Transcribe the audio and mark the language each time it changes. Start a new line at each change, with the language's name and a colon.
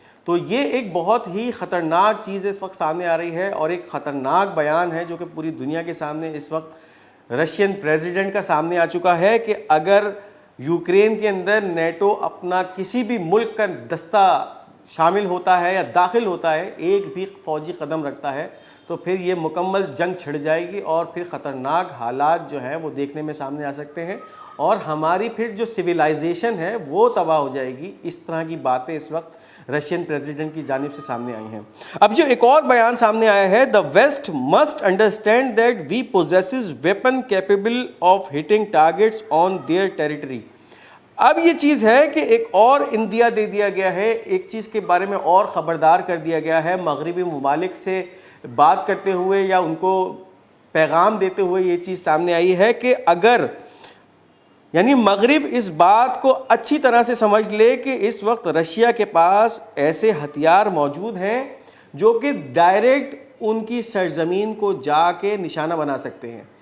Urdu: تو یہ ایک بہت ہی خطرناک چیز اس وقت سامنے آ رہی ہے, اور ایک خطرناک بیان ہے جو کہ پوری دنیا کے سامنے اس وقت رشین پریزیڈنٹ کا سامنے آ چکا ہے کہ اگر یوکرین کے اندر نیٹو اپنا کسی بھی ملک کا دستہ شامل ہوتا ہے یا داخل ہوتا ہے, ایک بھی فوجی قدم رکھتا ہے, تو پھر یہ مکمل جنگ چھڑ جائے گی اور پھر خطرناک حالات جو ہیں وہ دیکھنے میں سامنے آ سکتے ہیں, اور ہماری پھر جو سویلائزیشن ہے وہ تباہ ہو جائے گی. اس طرح کی باتیں اس وقت رشین پریزیڈنٹ کی جانب سے سامنے آئی ہیں. اب جو ایک اور بیان سامنے آیا ہے,
English: the West must understand that we possesses weapon capable of hitting targets on their territory.
Urdu: اب یہ چیز ہے کہ ایک اور اندیا دے دیا گیا ہے, ایک چیز کے بارے میں اور خبردار کر دیا گیا ہے. مغربی ممالک سے بات کرتے ہوئے یا ان کو پیغام دیتے ہوئے یہ چیز سامنے آئی ہے کہ اگر یعنی مغرب اس بات کو اچھی طرح سے سمجھ لے کہ اس وقت رشیا کے پاس ایسے ہتھیار موجود ہیں جو کہ ڈائریکٹ ان کی سرزمین کو جا کے نشانہ بنا سکتے ہیں.